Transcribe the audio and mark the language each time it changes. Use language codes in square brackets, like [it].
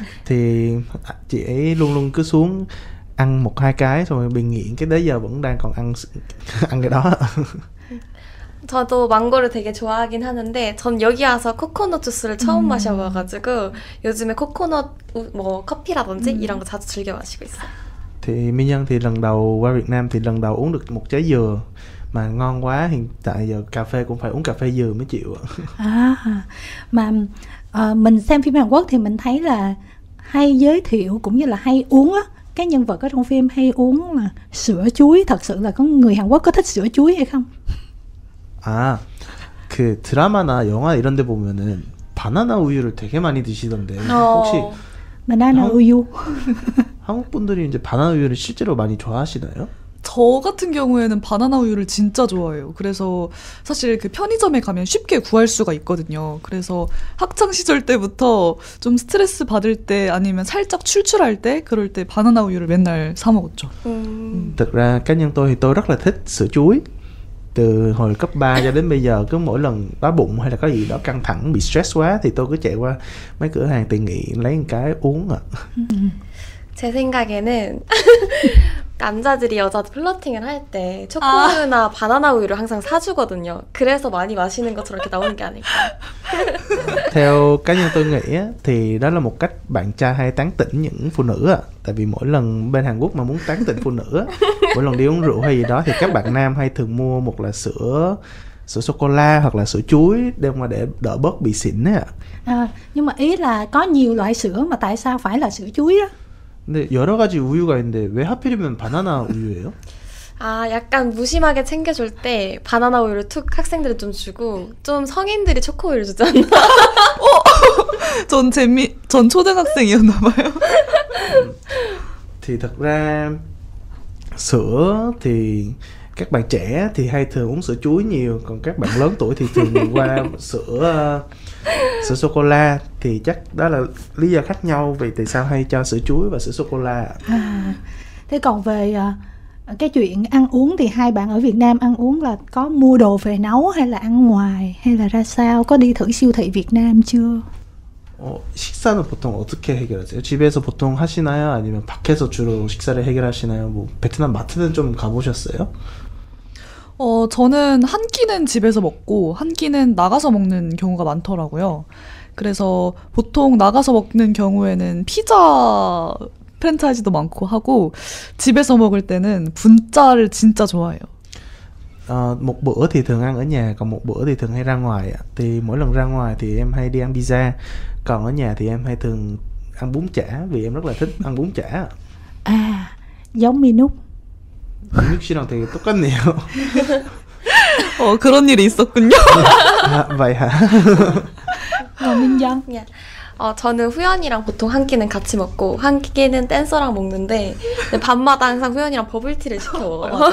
[vi] Thì chị ấy luôn luôn cứ xuống ăn 1-2 cái xong rồi bị nghiện, cái đấy giờ vẫn đang còn ăn cái đó. [ko] 저도 망고를 되게 좋아하긴 하는데 전 여기 와서 코코넛 주스를 처음 마셔봐가지고 요즘에 코코넛 뭐 커피라든지 이런 거 자주 즐겨 마시고 있어요. [vi] Thì Minh Nhân thì lần đầu qua Việt Nam thì lần đầu uống được một trái dừa mà ngon quá, hiện tại giờ cà phê cũng phải uống cà phê dừa mới chịu ạ. Mà mình xem phim Hàn Quốc thì mình thấy là hay giới thiệu cũng như là hay uống á, cái nhân vật ở trong phim hay uống là sữa chuối. Thật sự là có người Hàn Quốc có thích sữa chuối hay không? [ko] 그 드라마나 영화 이런 데 보면은 바나나 우유를 되게 많이 드시던데 혹시 Banana 우유. 한국 분들이 이제 바나나 우유를 실제로 많이 좋아하시나요? 저 같은 경우에는 바나나 우유를 진짜 좋아해요. 그래서 사실 그 편의점에 가면 쉽게 구할 수가 있거든요. 그래서 학창 시절 때부터 좀 스트레스 받을 때 아니면 살짝 출출할 때 그럴 때 바나나 우유를 맨날 사 먹었죠. [vi] Thực ra cá nhân tôi thì tôi rất là thích sữa chuối. Từ hồi cấp 3 cho đến bây giờ cứ mỗi lần đói bụng hay là có gì đó căng thẳng bị stress quá thì tôi cứ chạy qua mấy cửa hàng tiện nghị lấy một cái uống ạ. [ko] 제 생각에는 남자들이 여자 플러팅을 할 때 초코우유나 바나나 우유를 항상 사주거든요. 그래서 많이 마시는 것처럼 이렇게 나오는 게 아닐까. [vi] Theo cá nhân tôi nghĩ á, thì đó là một cách bạn trai hay tán tỉnh những phụ nữ á. Tại vì mỗi lần bên Hàn Quốc mà muốn tán tỉnh phụ nữ á, mỗi lần đi uống rượu hay gì đó thì các bạn nam hay thường mua một là sữa sô cô la hoặc là sữa chuối để mà để đỡ bớt bị xỉn á. Nhưng mà ý là có nhiều loại sữa mà tại sao phải là sữa chuối đó? [ko] 근데 여러 가지 우유가 있는데 왜 하필이면 바나나 우유예요? 아, 약간 무심하게 챙겨줄 때 바나나 우유를 툭 학생들은 좀 주고 좀 성인들이 초코우유를 주잖아. 전 초등학생이었나 봐요. [vi] Thì thật ra sữa thì các bạn trẻ thì hay thường uống sữa chuối nhiều, còn các bạn lớn tuổi thì thường qua sữa sô cô la. Thì chắc đó là lý do khác nhau vì tại sao hay cho sữa chuối và sữa sô cô la. Thế còn về cái chuyện ăn uống thì hai bạn ở Việt Nam ăn uống là có mua đồ về nấu hay là ăn ngoài hay là ra sao? Có đi thử siêu thị Việt Nam chưa? [ko] 식사는 보통 어떻게 해결하세요? 집에서 보통 하시나요? 아니면 밖에서 주로 식사를 해결하시나요? 뭐 베트남 마트는 좀 가보셨어요? 저는 한 끼는 집에서 먹고 한 끼는 나가서 먹는 경우가 많더라고요. 그래서 보통 나가서 먹는 경우에는 피자 프랜차이즈도 많고 하고 집에서 먹을 때는 분짜를 진짜 좋아해요. [vi] Một bữa thì thường ăn ở nhà, còn một bữa thì thường hay ra ngoài. Thì mỗi lần ra ngoài thì em hay đi ăn pizza, còn ở nhà thì em hay thường ăn bún chả vì em rất là thích ăn bún chả. Giống Minúc. [ko] 민욱 씨랑 되게 똑같네요. 그런 일이 있었군요. [vi] vậy hả? Còn Minh Dân? [ko] 저는 후연이랑 보통 한 끼는 같이 먹고 한 끼는 댄서랑 먹는데 밤마다 항상 후연이랑 버블티를 시켜 먹어요.